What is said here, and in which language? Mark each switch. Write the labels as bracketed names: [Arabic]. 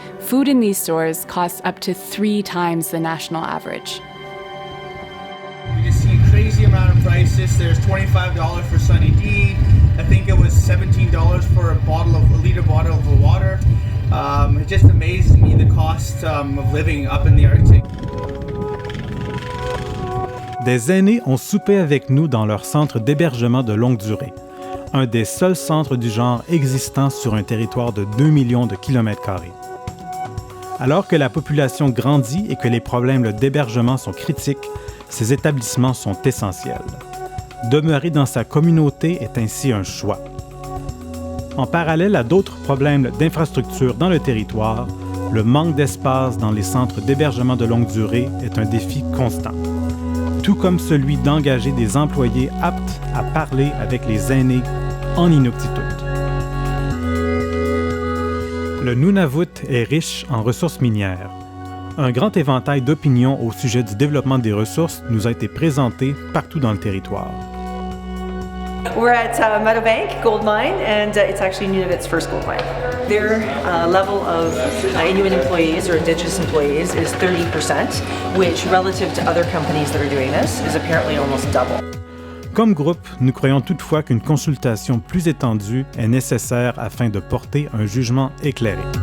[English] Food in these stores costs up to 3 times the national average. You just see a crazy amount of prices. There's $25 for Sunny D. I think it was $17 for a liter bottle of water. It just amazes me the cost of living up in the Arctic. [French] Des aînés ont soupé avec nous dans leur centre d'hébergement de longue durée, un des seuls centres du genre existants sur un territoire de 2 millions de kilomètres carrés. Alors que la population grandit et que les problèmes d'hébergement sont critiques, ces établissements sont essentiels. Demeurer dans sa communauté est ainsi un choix. En parallèle à d'autres problèmes d'infrastructure dans le territoire, le manque d'espace dans les centres d'hébergement de longue durée est un défi constant, tout comme celui d'engager des employés aptes à parler avec les aînés en inuktitut. Le Nunavut est riche en ressources minières. Un grand éventail d'opinions au sujet du développement des ressources nous a été présenté partout dans le territoire. [English] We're at Meadowbank Gold Mine, and it's actually Nunavut's first gold mine. Their level of Inuit employees or Indigenous employees is 30%, which relative to other companies that are doing this is apparently almost double. [French] Comme groupe, nous croyons toutefois qu'une consultation plus étendue est nécessaire afin de porter un jugement éclairé.